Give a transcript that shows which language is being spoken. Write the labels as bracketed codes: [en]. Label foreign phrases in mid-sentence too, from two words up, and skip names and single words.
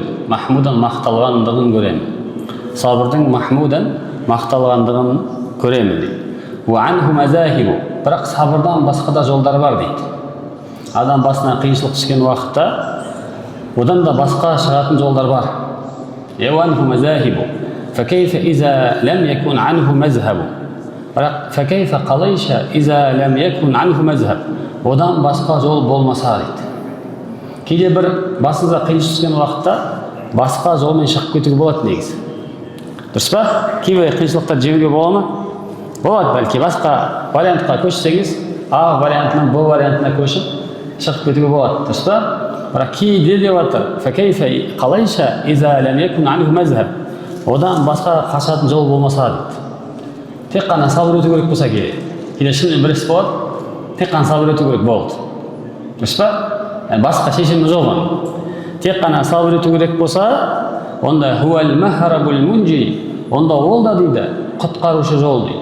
[kk] Махмудан мақталғандығын көремін. Сабырдың махмудан мақталғандығын көремін дейді. [ar] وعنه مذاهب. [kk] Бірақ сабырдан басқа да жолдар бар дейді. Адам басына қиыншылық түскен уақытта одан да басқа шығатын жолдар бар. [ar] وعنه مذاهب فكيف إذا لم يكن عنه مذهب فكيف قليش إذا لم يكن عنه مذهب [kk] одан басқа жол болмаса дейді. Кейде бір басыңызға қиыншылық түскен уақытта басқа жолмен шығып кетуге болады негізі. Дұрыс па? Кейбір қиыншылықтар жеңуге бола ма? Болады, бәлки басқа вариантқа көшсеңіз, А вариантынан Б вариантына көшіп шығып кетуге болады. Дұрыс па? Бірақ кейде деп жатыр, факейфа қалайша [ar] إذا لم يكن عنه مذهب, [kk] одан басқа қашатын жол болмаса дейді. Тек қана сабыр ету керек болса керек. Кейде шынымен бір іс болады, тек қана сабыр ету керек болды. Дұрыс па? Басқа шешімі жоқ. Тек қана сабыр ету керек болса, онда [ar] هو المهرب المنجي, [kk] онда ол да дейді, құтқарушы жол дейді.